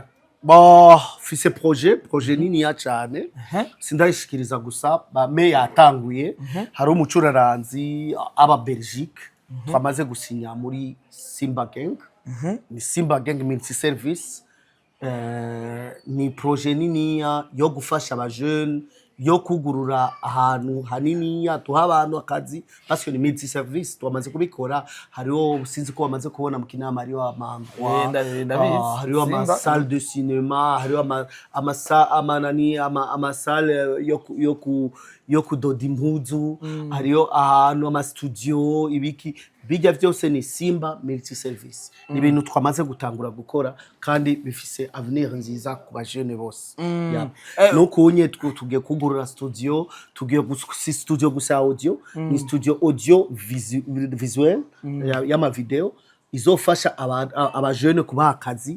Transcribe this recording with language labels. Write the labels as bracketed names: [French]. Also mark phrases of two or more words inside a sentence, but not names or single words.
[Rundi] fise projet nini ya cane sindayishikiriza gusa me yatanguye hari umucuraranzi aba Belgique twamaze gusinya muri Simba Gang ni Simba Gang multi service ni projet nini yo gufasha aba jeunes yo kugurura ahantu hanini tuha abantu akazi [French] parce que [Rundi] ni multi service twamaze kubikora hariho sinzi ko bamaze kubona mu kinama hariho amangwa hariho ama [French] salle de cinéma [Rundi] hariho ama salle yo kudoda impuzu hariho ahantu ama studio ibiki bijya byose ni Simba multi service ni ibintu twamaze gutangura gukora kandi bifise avenir nziza ku bajene bose no kunye tugiye kugurura studio tugiye studio gusa audio ni studio [French] audio visuel [Rundi] y'ama video izofasha abajene kubaha akazi.